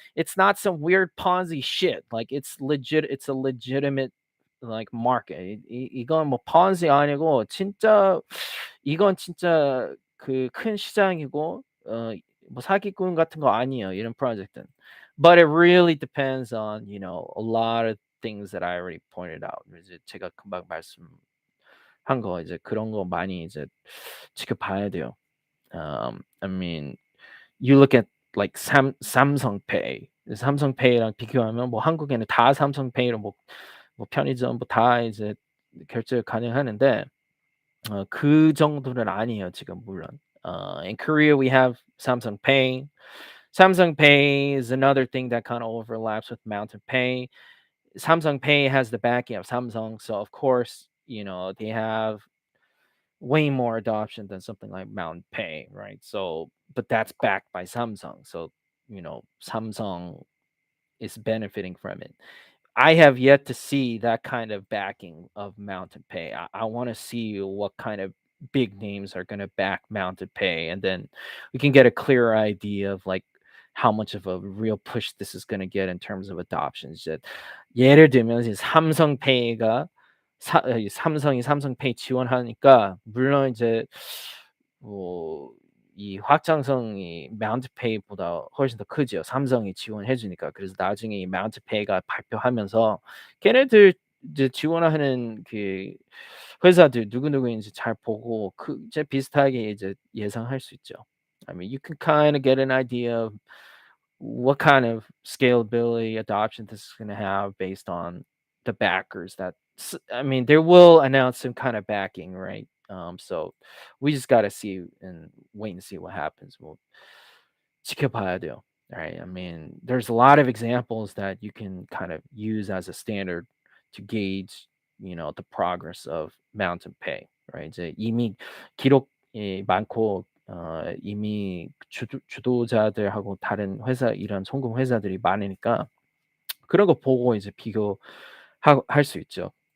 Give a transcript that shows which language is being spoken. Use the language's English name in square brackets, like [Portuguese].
[English] It's not some weird Ponzi shit. Like it's a legitimate like market. [Korean] 이건 뭐 Ponzi 아니고 진짜 이건 진짜 그 큰 시장이고 뭐 사기꾼 같은 거 아니에요. 이런 프로젝트는. [English] But it really depends on, a lot of things that I already pointed out. [Korean] 이제 제가 금방 말씀한 거 이제 그런 거 많이 이제 지켜봐야 돼요. [English] I mean, you look at like 삼성페이. [Korean] 삼성페이랑 비교하면 뭐 한국에는 다 삼성페이로 뭐 편의점 뭐 다 이제 결제 가능하는데 그 정도는 아니에요 지금 물론. [English] In Korea we have Samsung Pay. Samsung Pay is another thing that kind of overlaps with Mountain Pay. Samsung Pay has the backing of Samsung, so of course, they have way more adoption than something like Mountain Pay, right? So, but that's backed by Samsung, so Samsung is benefiting from it. I have yet to see that kind of backing of Mountain Pay. I want to see what kind of big names are going to back Mountain Pay, and then we can get a clearer idea of like how much of a real push this is going to get in terms of adoptions. [Korean] that 예를 들면 이제 삼성페이가 삼성이 삼성페이 지원하니까 물론 이제 뭐 이 확장성이 마운트페이보다 훨씬 더 크죠. 삼성이 지원해 주니까. 그래서 나중에 이 마운트페이가 발표하면서 걔네들 이제 지원하는 그 회사들 누구누구인지 잘 보고 그 이제 비슷하게 이제 예상할 수 있죠. [English] I mean, you can kind of get an idea of what kind of scalability adoption this is going to have based on the backers I mean, they will announce some kind of backing, right? So we just got to see and wait and see what happens. [Korean] We'll 지켜봐야 돼요. [English] Right? I mean, there's a lot of examples that you can kind of use as a standard to gauge, the progress of Mountain Pay, right? [Korean] 이제 이미 기록이 많고 이미 주도자들하고 다른 회사 이런 성공 회사들이 많으니까 그런 거 보고 이제 할 수 있죠.